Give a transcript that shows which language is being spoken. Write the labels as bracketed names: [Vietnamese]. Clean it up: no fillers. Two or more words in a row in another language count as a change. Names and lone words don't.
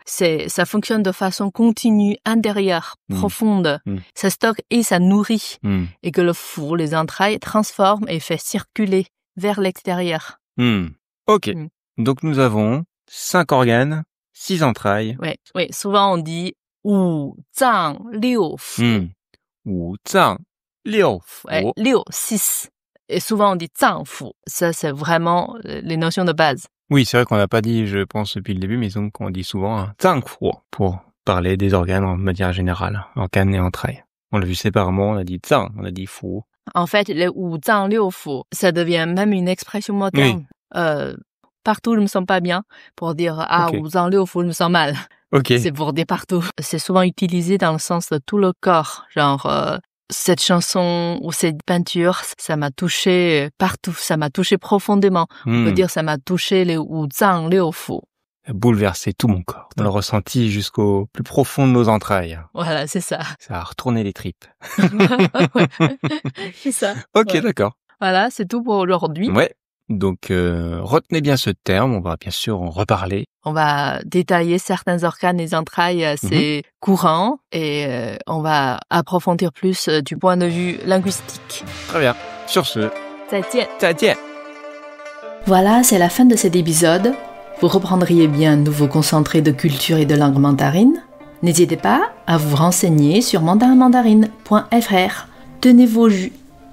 [French] Ça fonctionne de façon continue, intérieure, profonde. Ça stocke et ça nourrit. Et que le four, les entrailles, transforme et fait circuler vers l'extérieur. Ok. Donc nous avons 5 organes, 6 entrailles. Oui, souvent on dit [Chinese] 五脏六腑. 五脏六腑. [French] Ouais, 六, 6. Et souvent on dit 脏腑. Ça, c'est vraiment les notions de base. Oui, c'est vrai qu'on n'a pas dit, je pense, depuis le début, mais donc on dit souvent 脏腑 pour parler des organes en manière générale, organes et entrailles. On l'a vu séparément, on a dit 脏, on a dit腑. En fait, les [Chinese] 五脏六腑, [French] ça devient même une expression moderne. Oui. Partout, je me sens pas bien, pour dire « [Chinese] 五脏六腑, [French] je me sens mal ». C'est pour dire partout. C'est souvent utilisé dans le sens de tout le corps, genre cette chanson ou cette peinture, ça m'a touché partout, ça m'a touché profondément. On peut dire ça m'a touché les [Chinese] 五脏六腑. [French] Bouleversé tout mon corps. On l'a ressenti jusqu'au plus profond de nos entrailles. Voilà, c'est ça. Ça a retourné les tripes. C'est ça. Ok, d'accord. Voilà, c'est tout pour aujourd'hui. Ouais. Donc, retenez bien ce terme. On va bien sûr en reparler. On va détailler certains organes et entrailles assez courants et on va approfondir plus du point de vue linguistique. Très bien. Sur ce, [Chinese] 再见. 再见. [French] Voilà, c'est la fin de cet épisode. Vous reprendriez bien un nouveau concentré de culture et de langue mandarine. N'hésitez pas à vous renseigner sur mandarinmandarine.fr. Tenez vos jus.